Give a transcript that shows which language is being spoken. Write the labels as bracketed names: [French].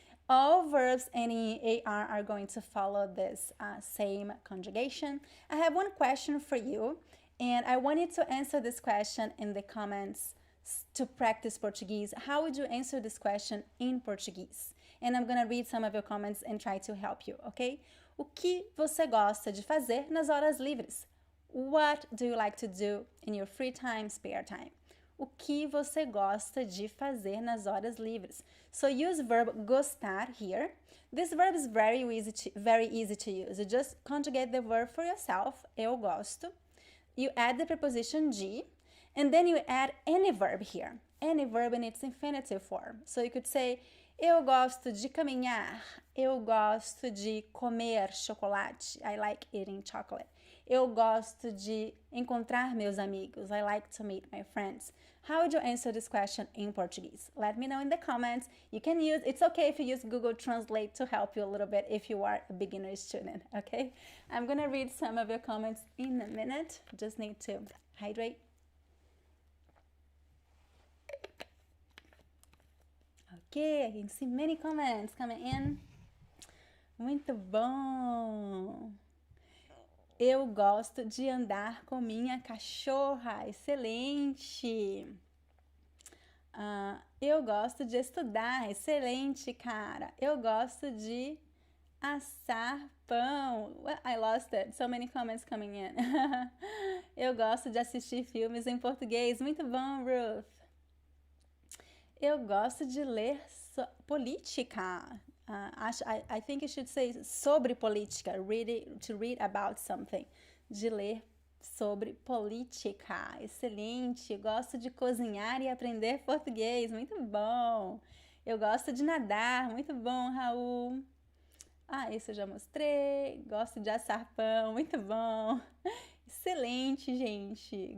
[English] All verbs ending in AR are going to follow this same conjugation. I have one question for you, and I want you to answer this question in the comments to practice Portuguese. How would you answer this question in Portuguese? And I'm gonna read some of your comments and try to help you, okay? [Portuguese] O que você gosta de fazer nas horas livres? [English] What do you like to do in your free time, spare time? [Portuguese] O que você gosta de fazer nas horas livres? [English] So use verb gostar here. This verb is very easy to use. You just conjugate the verb for yourself, [Portuguese] eu gosto. [English] You add the preposition de, and then you add any verb here, any verb in its infinitive form. So you could say, [Portuguese] eu gosto de caminhar, eu gosto de comer chocolate, [English] I like eating chocolate. Eu gosto de encontrar meus amigos, I like to meet my friends. How would you answer this question in Portuguese? Let me know in the comments. You can use, it's okay if you use Google Translate to help you a little bit if you are a beginner student, okay? I'm gonna read some of your comments in a minute. Just need to hydrate. Okay, I can see many comments coming in. [Portuguese] Muito bom! Eu gosto de andar com minha cachorra. Excelente! Eu gosto de estudar. Excelente, cara. Eu gosto de assar pão. [English] Well, I lost it. [Portuguese] So many comments coming in. Eu gosto de assistir filmes em português. Muito bom, Ruth. Eu gosto de ler política. [English] I think you should say [Portuguese] sobre política, [English] to read about something. [Portuguese] De ler sobre política. Excelente. Gosto de cozinhar e aprender português. Muito bom. Eu gosto de nadar. Muito bom, Raul. Isso eu já mostrei. Gosto de assar pão. Muito bom. Excelente, gente.